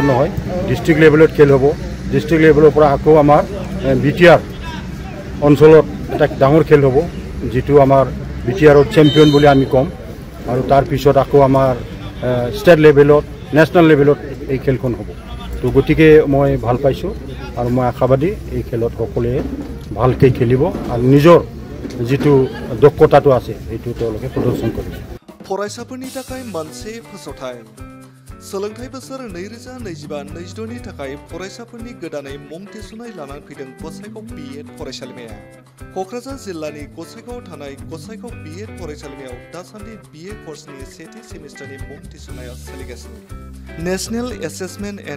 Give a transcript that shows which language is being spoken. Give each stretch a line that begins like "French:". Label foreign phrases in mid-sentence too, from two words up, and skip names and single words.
Assamese: নহয়
English: district levelত
Assamese: খেল হ'ব
English: district levelৰ
Assamese: পৰা আকৌ আমাৰ BTR অঞ্চলত এটা ডাঙৰ খেল হ'ব যেটো আমাৰ BTRৰ চেম্পিয়ন বুলি আমি ক'ম আৰু তাৰ পিছত আকৌ আমাৰ
English: state levelত national levelত
Assamese: এই খেলখন হ'ব তো গতিকে মই ভাল পাইছোঁ আৰু মই আশাবাদী এই খেলত সকলোৱে ভালকৈ খেলিব আৰু নিজৰ যেটো দক্ষতাটো আছে এইটো তেওঁলোকে প্ৰদৰ্শন কৰিব
Bodo: फरायसाफोरनि थाखाय मोनसे फोसावथाय सोलोंथाइ बोसोर 2025-26 नि थाखाय फरायसाफोरनि गोदानै मुं थिसननाय लानानै फैदों गसाइगाव BEd फरायसालिमाया क'क्राझार जिल्लानि गसाइगावआव थानाय गसाइगाव BEd फरायसालिमायाव दासान्दि BA कर्सनि सेथि सेमिस्टारनि मुं थिसननाया सोलिगासिनो
English: national assessment and